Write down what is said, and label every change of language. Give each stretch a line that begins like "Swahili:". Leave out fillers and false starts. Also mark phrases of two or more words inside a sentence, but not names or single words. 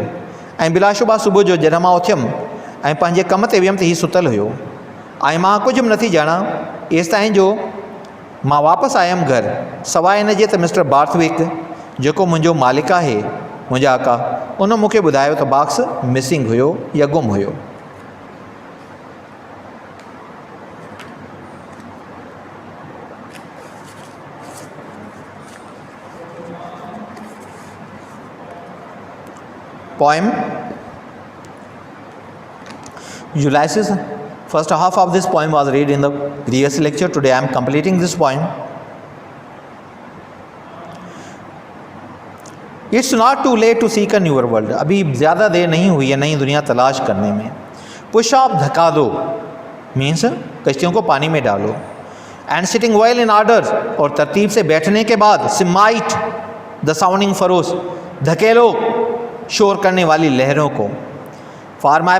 Sindhi: ऐं बिलाशुबा सुबुह जो जॾहिं मां उथियमि ऐं पंहिंजे कम ते वियमि त हीउ सुतल हुयो ऐं मां कुझु बि नथी ॼाणा एसि ताईं जो मां वापसि आयुमि घरु, सवाइ हिन जे त मिस्टर बार्थविक जेको मुंहिंजो मालिक आहे मुंहिंजा आका, उन मूंखे ॿुधायो त
English: box missing
Sindhi: हुयो या गुम हुयो।
English: Poem Ulysses. First half of this poem was read in the previous lecture. Today I am completing this poem. It's not too late to seek a newer world.
Hindi: अभी ज़्यादा देर नहीं हुई है नई दुनिया तलाश करने में।
English: push off
Hindi: धक्का दो मीन्स कश्तियों को पानी में डालो।
English: and sitting well in order,
Hindi: और तरतीब से बैठने के बाद
English: smite the sounding furrows,
Hindi: धकेलो शोर करने वाली लहरों को।